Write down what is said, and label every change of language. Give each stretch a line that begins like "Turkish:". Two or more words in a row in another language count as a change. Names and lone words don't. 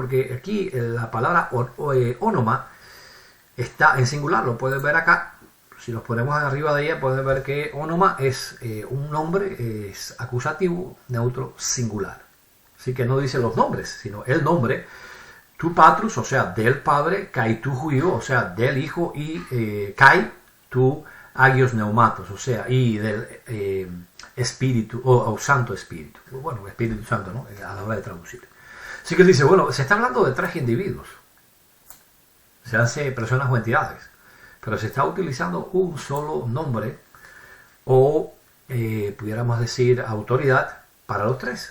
Spanish: Porque aquí la palabra onoma está en singular. Lo pueden ver acá. Si nos ponemos arriba de ella, pueden ver que onoma es un nombre, es acusativo, neutro, singular. Así que no dice los nombres, sino el nombre.
Greek: τοῦ πατρός,
Spanish: o sea, del Padre,
Greek: καὶ τοῦ υἱοῦ,
Spanish: o sea, del Hijo, y
Greek: καὶ τοῦ ἁγίου πνεύματος,
Spanish: o sea, y del Espíritu, o Santo Espíritu. Bueno, Espíritu Santo, ¿no? A la hora de traducir. Así que él dice, bueno, se está hablando de tres individuos, sean personas o entidades, pero se está utilizando un solo nombre, o pudiéramos decir autoridad, para los tres.